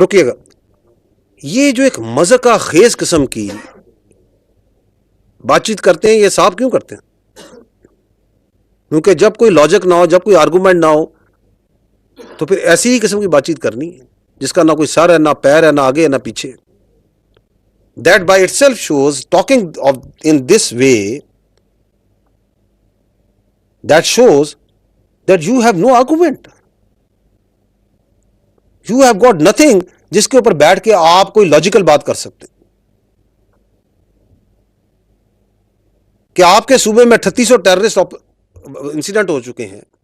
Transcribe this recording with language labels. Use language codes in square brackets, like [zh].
[ur] رکیے گا، یہ جو ایک مذاق خیز قسم کی بات چیت کرتے ہیں، یہ صاحب کیوں کرتے ہیں؟ کیونکہ جب کوئی لاجک نہ ہو، جب کوئی آرگومنٹ نہ ہو، تو پھر ایسی ہی قسم کی بات چیت کرنی ہے جس کا نہ کوئی سر ہے، نہ پیر ہے، نہ آگے ہے، نہ پیچھے. [en] That by itself shows, talking in this way, that shows that you have no argument. You have got nothing [ur] جس کے اوپر بیٹھ کے آپ کوئی لاجیکل بات کر سکتے. کہ آپ کے صوبے میں 3800 ٹیررسٹ انسیڈنٹ ہو چکے ہیں.